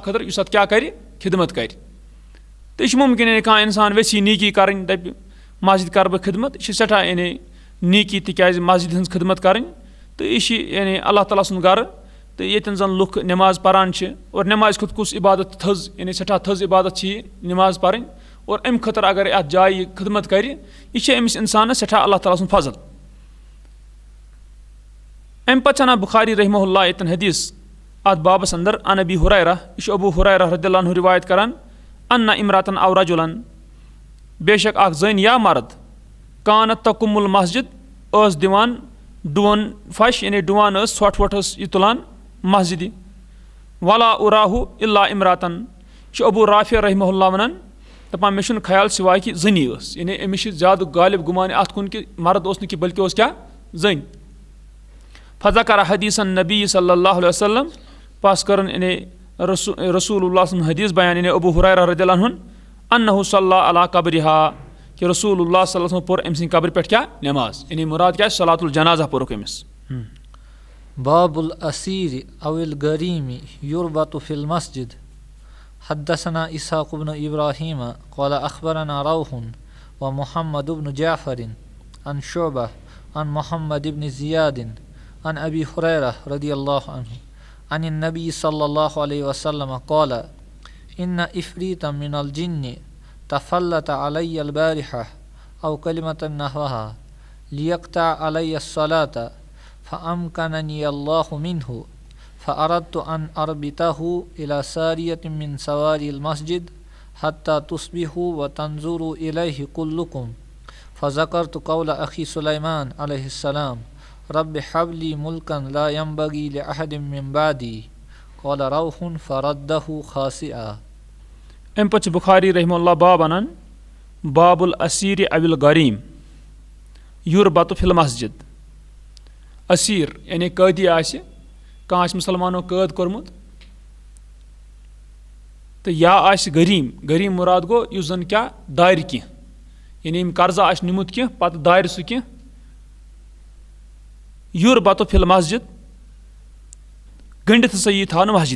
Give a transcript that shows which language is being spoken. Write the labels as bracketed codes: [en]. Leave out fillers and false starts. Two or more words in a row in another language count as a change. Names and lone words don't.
[ks] خٲطرٕ یُس اَتھ کیاہ کَرِ خدمت کَرِ تہٕ یہِ چھُ مُمکِن یعنی کانٛہہ اِنسان ویٚژھی نیٖکی کَرٕنۍ دَپہِ مسجد کَرٕ بہٕ خدمت یہِ چھِ سٮ۪ٹھاہ یعنی نیٖکی تِکیازِ مسجد ہٕنٛز خدمت کَرٕنۍ تہٕ یہِ چھِ یعنی اللہ تعالیٰ سُنٛد گرٕ تہٕ ییٚتٮ۪ن زَن لُکھ نٮ۪ماز پَران چھِ اور نٮ۪مازِ کھۄتہٕ کُس عبادت تھٔز یعنی سٮ۪ٹھاہ تھٔز عبادت چھِ یہِ نٮ۪ماز پَرٕنۍ اور اَمہِ خٲطرٕ اگر اَتھ جایہِ یہِ خدمت کَرِ یہِ چھِ أمِس اِنسانَس سٮ۪ٹھاہ اللہ تعالیٰ سُنٛد فضل اَمہِ پَتہٕ چھِ اَنان بُخاری رحمہ اللہ ییٚتٮ۪ن حدیث اَتھ بابَس اَندَر [ar] عن ابی ہُریرہ [ks] یہِ چھُ ابوٗ ہُریرہ [ar] رضی اللہ عنہ [ks] رِوایت کَران [ar] اَنَّ اِمراتن او رجُلن [ks] بے شک اکھ زٔنۍ [ar] یا مرد کانت تقم المسجد [ks] ٲس دِوان ڈُوَن پھش یعنی ڈُوان ٲس ژھۄٹھ وۄٹھ ٲس یہِ تُلان مسجدِ [ar] ولا اُراہوٗ اِلا اِمراتن [ks] چھُ ابوٗ رافیہ [ar] رحمہ اللہ [ks] وَنان دَپان مےٚ چھُنہٕ خیال سِواے کہِ زٔنی ٲس یعنی أمِس چھِ زیادٕ غالب گُمان اَتھ کُن کہِ مرد اوس نہٕ کینٛہہ بٔلکہِ اوس کیاہ زٔنۍ [ar] فذکر حدیثن [ks] نبی [ar] صلی اللہ علیہ وسلم [ks] پس کٔرٕن یعنی رسول اللہ سُنٛد حدیث بیان یعنی ابوٗ ہُریرہ [ar] رضی اللہ عنہ انہُ صلی علی قبرہا [ks] کہ رسول اللہ [ar] صلی اللہ علیہ وسلم [ks] پوٚر أمۍ سٕنٛدِ قبرِ پٮ۪ٹھ کیاہ نٮ۪ماز یعنی مُراد کیاہ [ar] صلاتُ الجنازہ [ks] پوٚرُکھ أمِس [ar] باب الاسیر او الغریم یربط فی المسجد حدثنا اسحاق بن ابراہیم قال اخبرنا روح ومحمد بن جعفر عن شعبہ عن محمد بن زیاد عن ابی ہریرہ رضی اللہ عنہ عن النبی صلی اللہ علیہ وسلم قال ان عفریتا من الجن تفلت علی البارحہ او کلمۃ نحوها لیقطع علی الصلاۃ فامکننی اللہ منہ فاردت ان اربطہ الى ساریۃ من سواری المسجد حتی تصبحوا وتنظروا الیہ کلکم فذکرت قول اخی سلیمان علیہ السلام رب حب لی ملکا لا ينبغی لأحد من بعدی قال روح فردہ خاسئا [ks] اَمہِ پَتہٕ چھِ بُخاری [ar] رحمہ اللہ [ks] باب اَنان [ar] باب الاسیر او الغریم یُربط فی المسجد [ks] اسیر یعنی قٲدی آسہِ کانٛہہ آسہِ مُسلمانو قٲد کوٚرمُت تہٕ یا آسہِ غریٖم مُراد گوٚو یُس زَن کیاہ دارِ کینٛہہ یعنی ییٚمۍ قرضہ آسہِ نیُمُت کینٛہہ پَتہٕ دارِ سُہ کینٛہہ [ar] یُربط فی المسجد [ks] گٔنڈِتھ ہسا یی تھاونہٕ مسجدِ